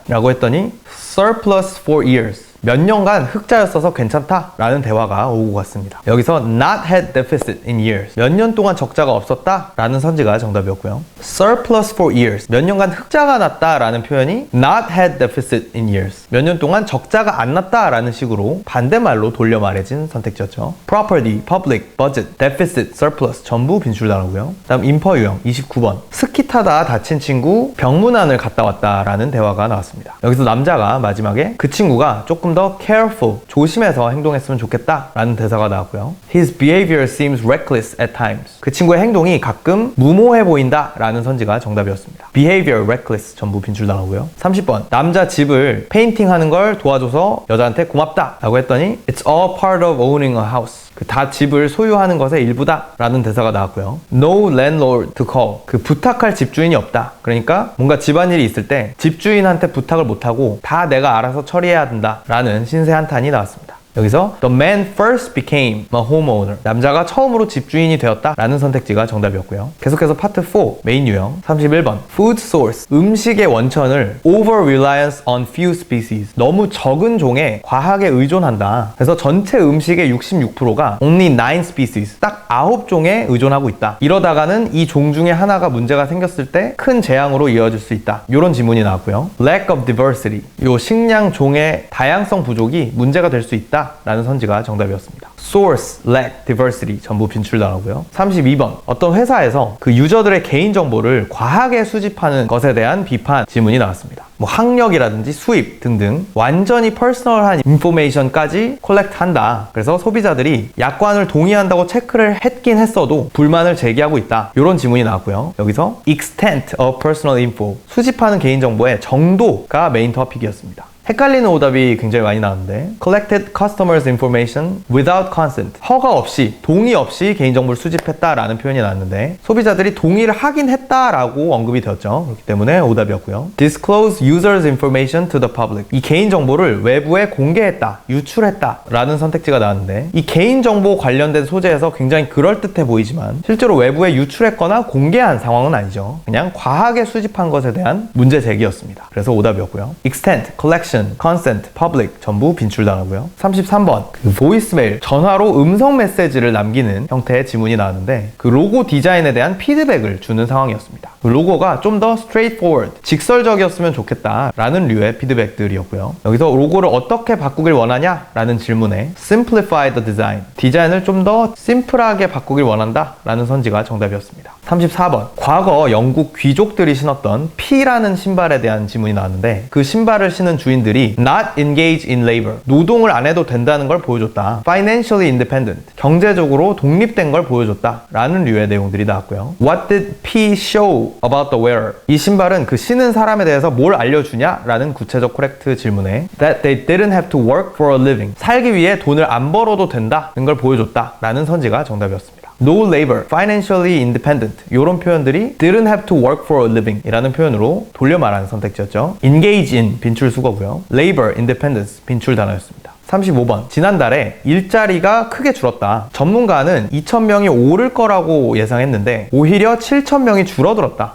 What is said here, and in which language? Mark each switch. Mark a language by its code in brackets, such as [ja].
[ko] 라고 했더니 surplus for years, 몇 년간 흑자였어서 괜찮다 라는 대화가 오고 갔습니다. 여기서 not had deficit in years, 몇 년 동안 적자가 없었다 라는 선지가 정답이었고요. surplus for years, 몇 년간 흑자가 났다 라는 표현이 not had deficit in years, 몇 년 동안 적자가 안 났다 라는 식으로 반대말로 돌려 말해진 선택지였죠. property, public, budget, deficit, surplus 전부 빈출 단어고요. 다음 인퍼 유형 29번, 스키 타다 다친 친구 병문안을 갔다 왔다 라는 대화가 나왔습니다. 여기서 남자가 마지막에 그 친구가 조금 더 careful, 조심해서 행동했으면 좋겠다 라는 대사가 나왔고요. [en] His behavior seems reckless at times, [ko] 그 친구의 행동이 가끔 무모해 보인다 라는 선지가 정답이었습니다. behavior, reckless 전부 빈출 단어고요. 30번, 남자 집을 페인팅 하는 걸 도와줘서 여자한테 고맙다 라고 했더니 [en] It's all part of owning a house, [ko] 그 다 집을 소유하는 것의 일부다 라는 대사가 나왔고요. [en] No landlord to call, [ko] 그 부탁할 집주인이 없다, 그러니까 뭔가 집안일이 있을 때 집주인한테 부탁을 못하고 다 내가 알아서 처리해야 된다 라는 신세 한탄이 나왔습니다. 여기서 [en] the man first became a homeowner. [ko] 남자가 처음으로 집주인이 되었다 라는 선택지가 정답이었고요. 계속해서 파트 4 메인 유형 31번 food source. 음식의 원천을 [en] over reliance on few species. [ko] 너무 적은 종에 과하게 의존한다. 그래서 전체 음식의 66%가 only 9 species. 딱 9종에 의존하고 있다. 이러다가는 이 종 중에 하나가 문제가 생겼을 때 큰 재앙으로 이어질 수 있다. 이런 지문이 나왔고요. lack of diversity. 요 식량 종의 다양성 부족이 문제가 될 수 있다 라는 선지가 정답이었습니다. source, lack, diversity 전부 빈출당하고요. 32번 어떤 회사에서 그 유저들의 개인정보를 과하게 수집하는 것에 대한 비판 지문이 나왔습니다. 뭐 학력이라든지 수입 등등 완전히 퍼스널한 인포메이션까지 콜렉트한다. 그래서 소비자들이 약관을 동의한다고 체크를 했긴 했어도 불만을 제기하고 있다. 이런 지문이 나왔고요. 여기서 extent of personal info 수집하는 개인정보의 정도가 메인 토픽이었습니다. 헷갈리는 오답이 굉장히 많이 나왔는데 [en] collected customers information without consent [ko] 허가 없이 동의 없이 개인정보를 수집했다라는 표현이 나왔는데 소비자들이 동의를 하긴 했다라고 언급이 되었죠. 그렇기 때문에 오답이었고요. [en] disclose users information to the public [ko] 이 개인정보를 외부에 공개했다, 유출했다 라는 선택지가 나왔는데 이 개인정보 관련된 소재에서 굉장히 그럴듯해 보이지만 실제로 외부에 유출했거나 공개한 상황은 아니죠. 그냥 과하게 수집한 것에 대한 문제 제기였습니다. 그래서 오답이었고요. extent, collection consent, public 전부 빈출당하고요. 33번 그 보이스메일 전화로 음성 메시지를 남기는 형태의 지문이 나왔는데 그 로고 디자인에 대한 피드백을 주는 상황이었습니다. 그 로고가 좀 더 straightforward 직설적이었으면 좋겠다 라는 류의 피드백들이었고요. 여기서 로고를 어떻게 바꾸길 원하냐 라는 질문에 simplify the design 디자인을 좀 더 심플하게 바꾸길 원한다 라는 선지가 정답이었습니다. 34번 과거 영국 귀족들이 신었던 P라는 신발에 대한 지문이 나왔는데 그 신발을 신은 주인들이 not engaged in labor 노동을 안 해도 된다는 걸 보여줬다. financially independent 경제적으로 독립된 걸 보여줬다 라는 류의 내용들이 나왔고요. [en] What did P show about the wearer [ko] 이 신발은 그 신은 사람에 대해서 뭘 알려주냐 라는 구체적 코렉트 질문에 [en] that they didn't have to work for a living [ko] 살기 위해 돈을 안 벌어도 된다는 걸 보여줬다 라는 선지가 정답이었습니다. No labor, financially independent 이런 표현들이 didn't have to work for a living 이라는 표현으로 돌려 말하는 선택지였죠. engage in 빈출 수거고요. labor, independence 빈출 단어였습니다. 35번 지난달에 일자리가 크게 줄었다. 전문가는 2,000명이 오를 거라고 예상했는데 오히려 7,000명이 줄어들었다.